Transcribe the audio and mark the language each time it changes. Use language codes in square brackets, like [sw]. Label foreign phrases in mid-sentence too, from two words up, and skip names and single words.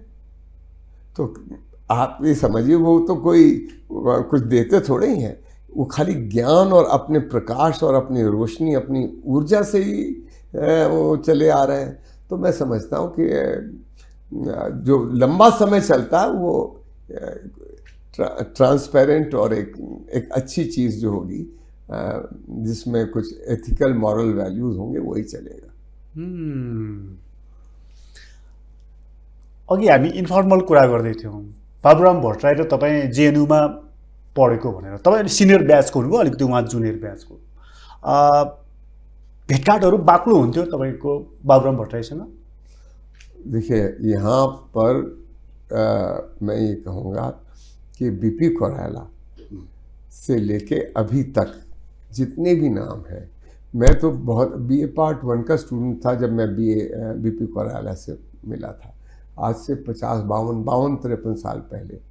[hi] तो आप ये समझिए वो तो कोई कुछ देते थोड़े ही हैं, वो खाली ज्ञान और अपने प्रकाश और अपनी रोशनी, अपनी ऊर्जा से ही वो चले आ रहे हैं। तो मैं समझता हूँ कि जो लंबा समय चलता है वो ट्रांसपेरेंट और एक अच्छी चीज़ जो होगी जिसमें कुछ [en] ethical moral values [hi] होंगे वही चलेगा। [ne] अघि हामी इन्फर्मल कुरा गर्दै थियौँ, बाबुराम भट्टराई र तपाईँ जेएनयूमा पढेको भनेर। तपाईँ [en] senior batchको [ne] हुनुभयो, अलिकति उहाँ [en] junior batchको। [ne] भेटघाटहरू बाक्लो हुन्थ्यो तपाईँको बाबुराम भट्टराईसँग? [hi] देखिए, यहाँ पर मैं ये कहूँगा कि बीपी कोइराला से लेके अभी तक जितने भी नाम हैं, मैं तो बहुत [en] BA part 1 [hi] का स्टूडेंट था जब मैं बीपी कोइराला से मिला था, आज से 52-53 साल पहले।